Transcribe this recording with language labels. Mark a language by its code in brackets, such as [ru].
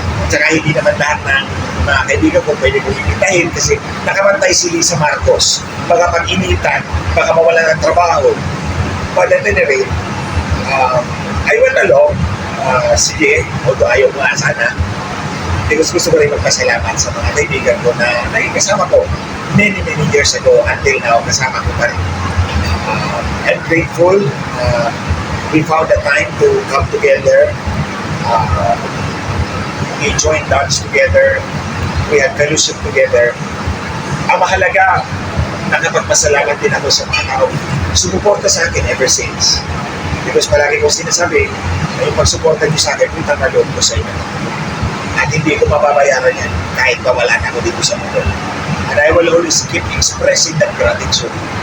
[tl] Tsaka hindi naman lahat ng mga kaibigan ko pwede kong ikitahin kasi nakabantay si Lisa Marcos. Baka pag-initan, baka mawala ng trabaho. [en] But at any rate, I went along. [tl] Sige, [en] although [tl] ayaw ko nga sana, [en] because [tl] gusto ko rin magpasalamat sa mga kaibigan ko na naging kasama ko [en] many years ago until now, [tl] kasama ko pa rin. [en] I'm grateful. We found the time to come together. We joined lunch together. We had fellowship together. [tl] Ang mahalaga, nakapagpasalamat din ako sa mga tao sumuporta sa akin [en] ever since. Because [tl] palagi ko sinasabi, yung pagsuporta niyo sa akin, utang na loob ko sa inyo. At hindi ko mababayaran yan kahit mawalan ako dito sa mundo. [en] And I will always keep expressing that gratitude.